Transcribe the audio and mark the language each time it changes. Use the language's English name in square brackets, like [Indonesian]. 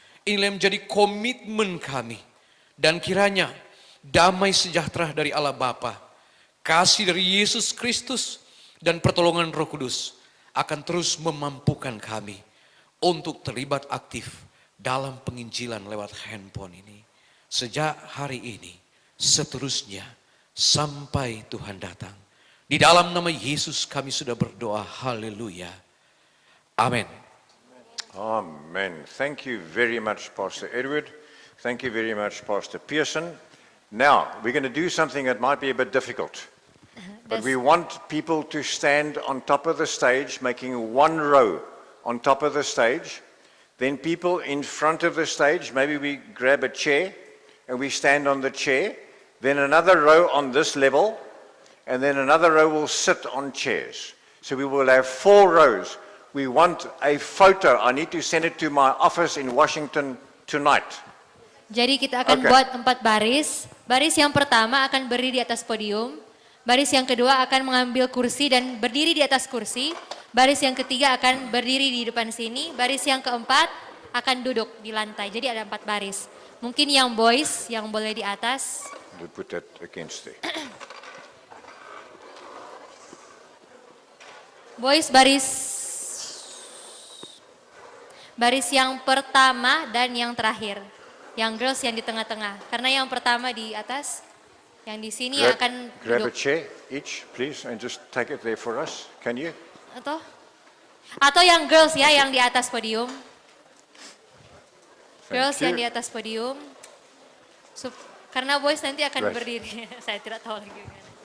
[Indonesian] Inilah yang menjadi komitmen kami. Dan kiranya damai sejahtera dari Allah Bapa, kasih dari Yesus Kristus, dan pertolongan Roh Kudus akan terus memampukan kami untuk terlibat aktif dalam penginjilan lewat handphone ini. Sejak hari ini, seterusnya sampai Tuhan datang. Di dalam nama Yesus kami sudah berdoa. Haleluya. Amin. [English] Amen. Thank you very much, Pastor Edward. Thank you very much, Pastor Pearson. Now, we're going to do something that might be a bit difficult. But we want people to stand on top of the stage, making 1 row on top of the stage. Then people in front of the stage, maybe we grab a chair and we stand on the chair. Then another row on this level, and then another row will sit on chairs. So we will have 4 rows. We want a photo. I need to send it to my office in Washington tonight. [Indonesian] Jadi kita akan buat 4 baris. Baris yang pertama akan berdiri di atas podium. Baris yang kedua akan mengambil kursi dan berdiri di atas kursi. Baris yang ketiga akan berdiri di depan sini. Baris yang keempat akan duduk di lantai. Jadi ada 4 baris. Mungkin yang boys yang boleh di atas. [English] We'll put that against there. [Indonesian] Boys baris yang pertama dan yang terakhir. Yang girls yang di tengah-tengah. Karena yang pertama di atas, yang di sini akan [English] Grab a [Indonesian] duduk. [English] chair each, please, and just take it there for us. Can you? [Indonesian] Atau yang girls ya, yang di atas podium. Girls [English] you. [Indonesian] yang di atas podium. Karena boys nanti akan [English] Right. [Indonesian] berdiri. Saya tidak tahu lagi gimana.